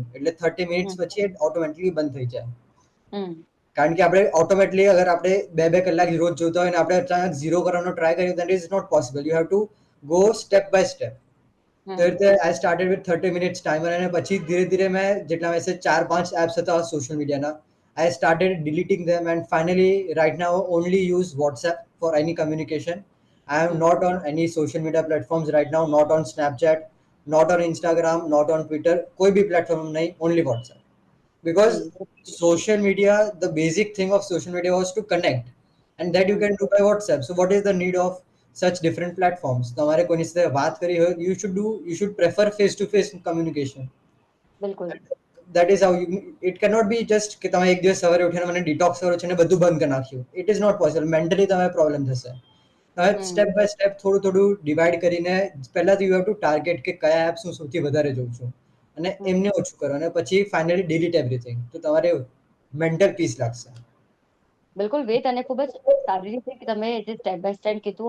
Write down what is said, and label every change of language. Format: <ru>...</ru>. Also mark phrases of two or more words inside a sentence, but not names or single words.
<gu>એટલે 30 મિનિટ્સ પછી ઓટોમેટિકલી બંધ થઈ જાય. કારણ કે આપણે ઓટોમેટિકલી અગર આપણે 2-2 કલાક રોજ જોતા હોય ને આપણે અચાનક ઝીરો કરવાનો ટ્રાય કરીએ</gu> <en>that is not possible. you have to go step by step.</en> <gu>તો એ રીતે</gu> <en>I started with 30 minutes timer</en> <gu>અને પછી ધીરે ધીરે મેં જેટલા મેસેજ 4-5 એપ્સ હતા</gu> <en>social media, I started deleting them and finally right now only use WhatsApp for any communication. I am not on any social media platforms right now, not on Snapchat, not on Instagram, not on Twitter.</en> <hi>कोई भी platform नहीं,</hi> <en>only WhatsApp. Because social media, the basic thing of social media was to connect, and that you can do by WhatsApp. So what is the need of such different platforms?</en> <gu>તમારે કોઈની સાથે વાત કરી હોય,</gu> <en>you should prefer face to face communication.</en> <gu>બિલકુલ.</gu> <en>That is how it cannot be just</en> <gu>કે તમે એક દિવસ સવારે ઉઠીને મને ડિટોક્સ કરો છો અને બધું બંધ કરી નાખ્યું.</gu> <en>It is not possible.</en> <gu>મેન્ટલી તમે પ્રોબ્લેમ થશે. હવે</gu> <en>step by step</en> <gu>થોડું થોડું ડિવાઈડ કરીને પહેલા તો</gu> <en>you have to target</en> <gu>કે કયા એપ્સ હું સૌથી વધારે જોઉં છું અને એમને ઓછું કરો અને પછી</gu> <en>finally delete everything.</en> <gu>તો તમારે</gu> <en>mental peace</en> <gu>લાગશે. બિલકુલ વેદ, અને ખૂબ જ સારી રીતે તમે જે</gu> <en>step by step</en> <gu>કીધું.</gu>